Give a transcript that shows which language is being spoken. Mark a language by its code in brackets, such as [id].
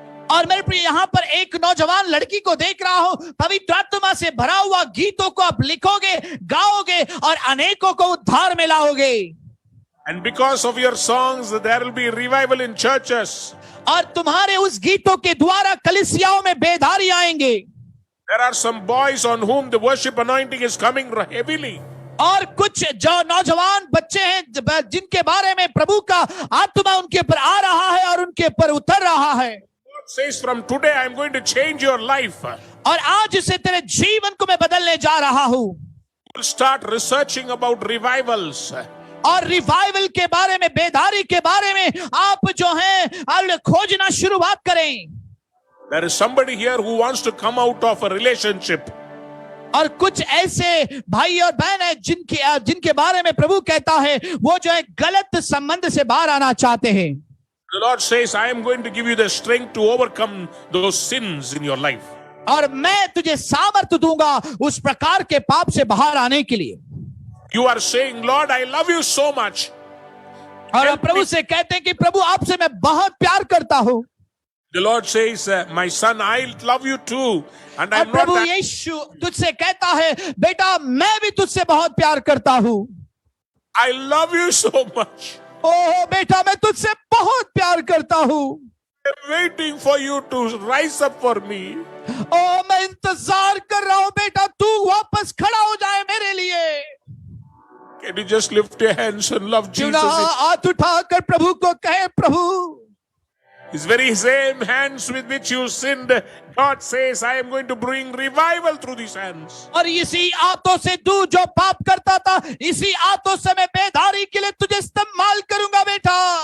[hi] और मेरे प्रिय यहाँ पर एक नौजवान लड़की को देख रहा हूं, पवित्र आत्मा से भरा हुआ गीतों को आप लिखोगे, गाओगे और अनेकों को उद्धार में लाओगे। [en] And because of your songs, there will be revival in churches. [hi] और तुम्हारे उस गीतों के द्वारा कलीसियाओं में बेदारी आएंगे। [en] There are some boys on whom the worship anointing is coming heavily. [hi] और कुछ जो नौजवान बच्चे हैं जिनके बारे में प्रभु का आत्मा उनके ऊपर आ रहा है और उनके ऊपर उतर रहा है। [en] God says, from today I am going to change your life. [hi] और आज से तेरे जीवन को मैं बदलने जा रहा हूं। [en] You will start researching about revivals. [hi] और रिवाइवल के बारे में, बेदारी के बारे में आप जो है खोजना शुरुआत करें। [en] There is somebody here who wants to come out of a relationship. [hi] और कुछ ऐसे भाई और बहन है जिनके बारे में प्रभु कहता है वो जो है गलत संबंध से बाहर आना चाहते हैं। [en] The Lord says, I am going to give you the strength to overcome those sins in your life. [hi] और मैं तुझे सामर्थ दूंगा उस प्रकार के पाप से बाहर आने के लिए। [en] You are saying, Lord, I love you so much. [hi] और प्रभु से कहते हैं कि प्रभु आपसे मैं बहुत प्यार करता हूं। [en] The Lord says, my son, I love you too. And [hi] और [en] I'm [hi] प्रभु [en] not. [hi] यीशु तुझसे कहता है, बेटा मैं भी तुझसे बहुत प्यार करता हूं। [en] I love you so much. [hi] ओह बेटा मैं तुझसे बहुत प्यार करता हूं। [en] I'm waiting for you to rise up for me. [hi] ओह मैं इंतजार कर रहा हूं बेटा तू वापस खड़ा हो जाए मेरे लिए। [en] Can you just lift your hands and love Jesus? [hi] हाथ उठाकर प्रभु को कहे, प्रभु [en] His very same hands with which you sinned, God says, I am going to bring revival through these hands. [hi] और इसी हाथों से तू जो पाप करता था, इसी हाथों से मैं बेदारी के लिए तुझे इस्तेमाल करूंगा बेटा।